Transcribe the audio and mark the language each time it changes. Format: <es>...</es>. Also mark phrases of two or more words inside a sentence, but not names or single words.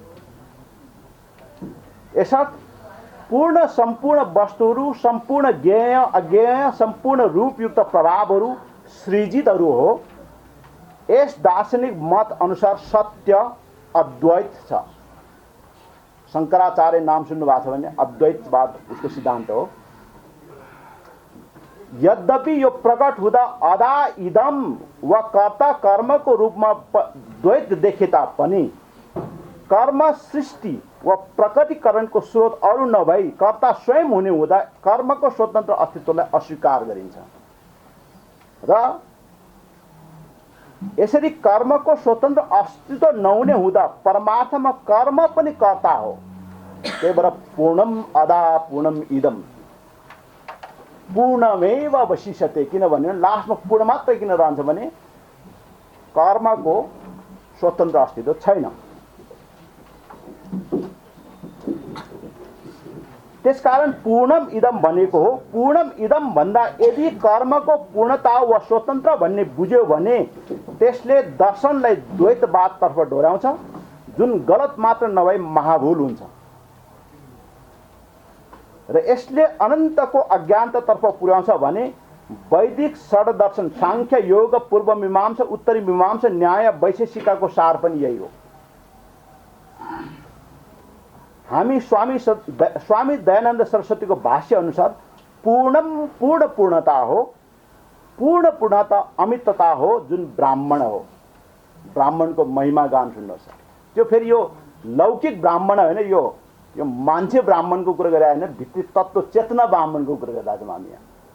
<ne>यसर्थ पूर्ण सम्पूर्ण वस्तुहरू, सम्पूर्ण ज्ञेय अज्ञेय, सम्पूर्ण रूपयुक्त प्रभावहरू सृजितहरू हो। यस दार्शनिक मत अनुसार सत्य अद्वैत छ। शङ्कराचार्य नाम सुन्नु भएको छ भने अद्वैतवाद उसको सिद्धान्त हो। यद्यपि यो प्रकट हुँदा</ne> <sa>अदा इदम</sa> <ne>वा कर्ता कर्मको रूपमा द्वैत देखे तापनि कर्म सृष्टि वा प्रकटीकरणको स्रोत अरू नभई कर्ता स्वयं हुने हुँदा कर्मको स्वतन्त्र अस्तित्वलाई अस्वीकार गरिन्छ। र यसरी कर्मको स्वतन्त्र अस्तित्व नहुने हुँदा परमार्थमा कर्म पनि कर्ता हो। त्यही भएर</ne> <sa>पूर्णम अदा पूर्णम इदम, पूर्णमेव अवशिष्यते।</sa> <ne>किनभने लास्टमा पूर्ण मात्रै किन रहन्छ भने कर्मको स्वतन्त्र अस्तित्व छैन। त्यसकारण</ne> <sa>पूर्णम इदम</sa> <ne>भनेको हो।</ne> <sa>पूर्णम इदम</sa> <ne>भन्दा यदि कर्मको पूर्णता वा स्वतन्त्र भन्ने बुझ्यो भने त्यसले दर्शनलाई द्वैतवादतर्फ डोर्याउँछ, जुन गलत मात्र नभई महाभूल हुन्छ। र यसले अनन्तको अज्ञानतातर्फ पुर्याउँछ भने वैदिक षड्दर्शन सांख्य योग पूर्व मीमांसा उत्तरी मीमांसा न्याय वैशेषिकाको सार पनि यही हो। हामी स्वामी दयानन्द सरस्वतीको भाष्य अनुसार पूर्णम पूर्ण पूर्णता हो। पूर्ण पूर्णता अमितता हो, जुन ब्राह्मण हो। ब्राह्मणको महिमा गान सुन्नुहोस्। त्यो फेरि यो लौकिक ब्राह्मण होइन, यो मान्छे ब्राह्मणको कुरा गरे होइन, भित्री तत्त्व चेतना ब्राह्मणको कुरा गर्दा छौँ हामी यहाँ।</ne>